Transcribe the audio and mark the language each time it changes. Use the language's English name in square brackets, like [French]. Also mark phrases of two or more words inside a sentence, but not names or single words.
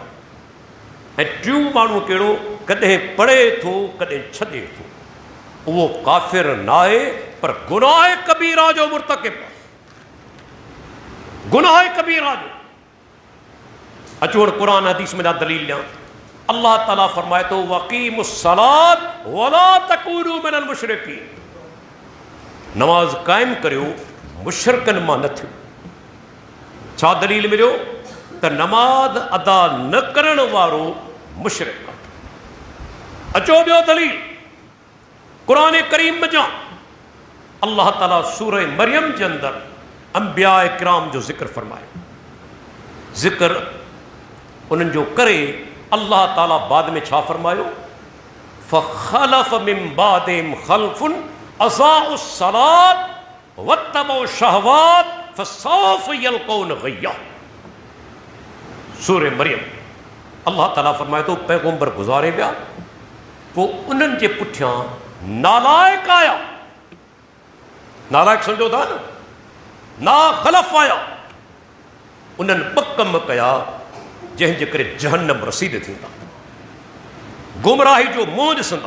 [Sindhi] ऐं टियों माण्हू कहिड़ो, कॾहिं पढ़े थो कॾहिं छॾे थो, उहो काफ़िर न आहे पर गुनाह कबीरा जो मुर्तकिब, गुनाह कबीरा जो। अचो क़ुरान हदीस में दलील ॾियां। अल्लाह ताला फरमाए थो, [Arabic] وأقيموا الصلاة ولا تكونوا من المشركين, [Sindhi] नमाज काइम करियो, मुशरिकनि मां न थियो। छा दलील मिलियो? त नमाज अदा न करण वारो मुशरिक आहे। अचो ॿियो दलील क़ुरान करीम जा अल्लाह ताला सूरह मरियम जे अंदरि अंबिया किराम जो ज़िक्र फरमायो। ज़िक्र उन्हनि जो करे अल्लाह ताला बाद में छा फरमायो, [Arabic] فخلف من بعدهم خلف أضاعوا الصلاة واتبعوا الشهوات فسوف يلقون غيا. [Sindhi] सूरह मरियम अल्लाह ताला फरमाए तो पैगंबर गुज़ारे विया, पोइ उन्हनि जे पुठियां नालायक आया। नालायक सम्झो था न, ना ख़लफ़ आया। उन्हनि ॿ कम कया जंहिंजे करे जहन्नम रसीद थींदा, गुमराही जो मुंहुं ॾिसंदा।